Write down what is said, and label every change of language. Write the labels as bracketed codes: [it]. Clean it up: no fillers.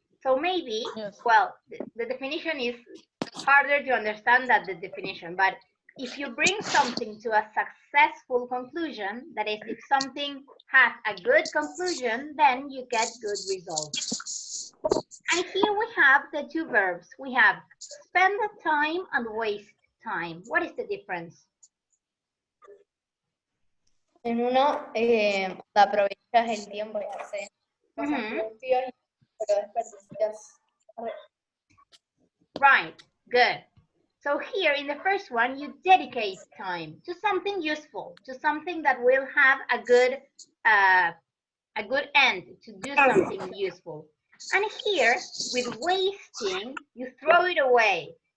[en] So maybe, well, the definition is harder to understand than the definition, but if you bring something to a successful conclusion, that is, if something has a good conclusion, then you get good results. And here we have the two verbs. We have spend time and waste time. What is the difference? [es] En uno, aprovechas el tiempo y haces cosas productivas, pero desperdicias. [en] Right, good. So here in the first one, you dedicate time to something useful, to something that will have a good end, to do something useful. And here, with wasting, you throw it away.